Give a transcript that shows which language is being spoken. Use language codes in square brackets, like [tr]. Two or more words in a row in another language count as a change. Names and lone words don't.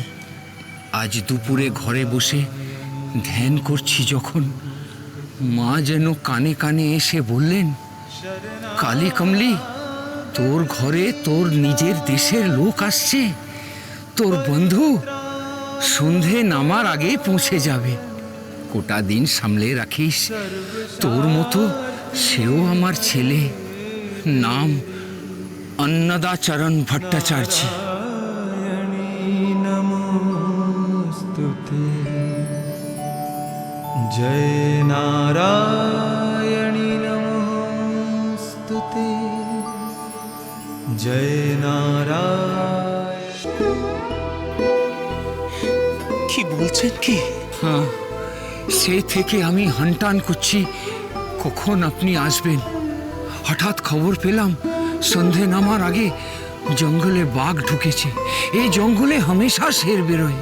[bn] আজ দুপুরে ঘরে বসে ধ্যান করছি যখন, মা যেন কানে কানে এসে বললেন, কালী কমলি, তোর ঘরে তোর নিজের দেশের লোক আসছে, তোর বন্ধু সন্ধে নামার আগে পৌঁছে যাবে। গোটা দিন সামলে রাখিস, তোর মতো সেও আমার ছেলে, নাম अन्नदाचरण भट्टाचार्य। [sa] नमोस्तुते जय नारायणी नमोस्तुते जय नारायण। [bn] কি বলছেন কি? হ্যাঁ, সেই থেকে আমি হানটান করছি কখন আপনি আসবেন। হঠাৎ খবর পেলাম সন্ধে নামার আগে জঙ্গলে বাঘ ঢুকেছে। এই জঙ্গলে হামেশা শের বেরোয়।